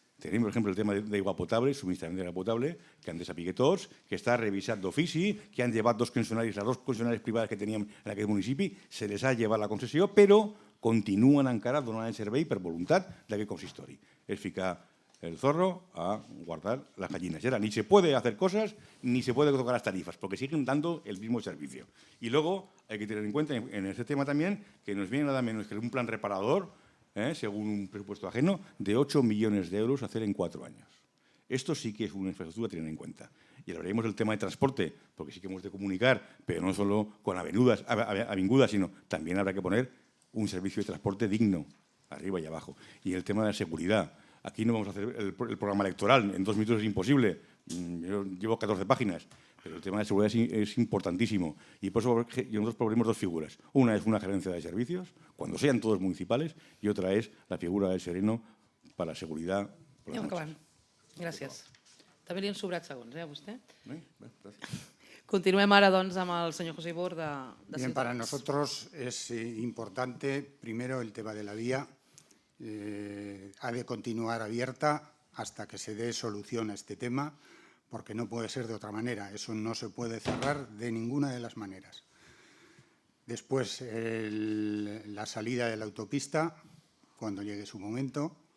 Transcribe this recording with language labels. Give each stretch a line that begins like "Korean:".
Catalan: Tenim, per exemple, el tema d'aigua potable, subministrament d'aigua potable, que han de saber tots, que està revisat d'ofici, que han llevat les dues concessionàries privades que teníem en aquest municipi, se les ha llevat la concessió, però continuen encara donant el servei per voluntat d'aquest consistori. És ficar el
Spanish: zorro a guardar las gallinas. Ni se puede hacer cosas, ni se puede tocar las tarifas, porque siguen dando el mismo servicio. Y luego hay que tener en cuenta en este tema también que nos viene nada menos que un plan reparador, según un presupuesto ajeno, de 8 millones de euros a hacer en 4 años. Esto sí que es una infraestructura a tener en cuenta. Y hablaremos del tema de transporte, porque sí que hemos de comunicar, pero no solo con avingudas, sino también habrá que poner un servicio de transporte digno, arriba y abajo. Y el tema de la seguridad. Aquí no vamos a hacer el programa electoral, en 2 minutos es imposible. Yo llevo 14 páginas, pero el tema de seguridad es importantísimo. Y por eso nosotros proponemos dos figuras. Una es una gerencia de servicios, cuando sean todos municipales, y otra es la figura del sereno para la seguridad.
Catalan: Anem acabant. Gràcies. També li han sobrat segons, a vostè? Continuem ara, doncs, amb el senyor José Ibor de
Spanish: Bien, para
Catalan: Ciutadans.
Spanish: nosotros es importante, primero, el tema de la vía. Ha de continuar abierta hasta que se dé solución a este tema, porque no puede ser de otra manera. Eso no se puede cerrar de ninguna de las maneras. Después, la salida de la autopista, cuando llegue su momento.